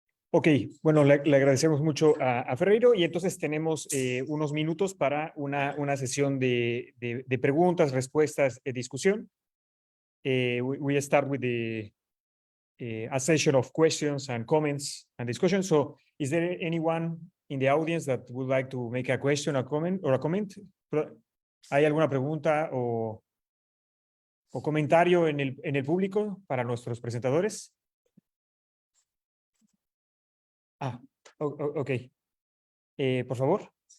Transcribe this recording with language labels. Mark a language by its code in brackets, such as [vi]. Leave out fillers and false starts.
[es] Ok, bueno, le agradecemos mucho a Ferreiro y entonces tenemos unos minutos para una sesión de preguntas, respuestas, discusión. [en] We start with a session of questions and comments and discussion. So is there anyone in the audience that would like to make a question, a comment? [es] ¿Hay alguna pregunta o comentario en el público para nuestros presentadores? Ok. Por favor.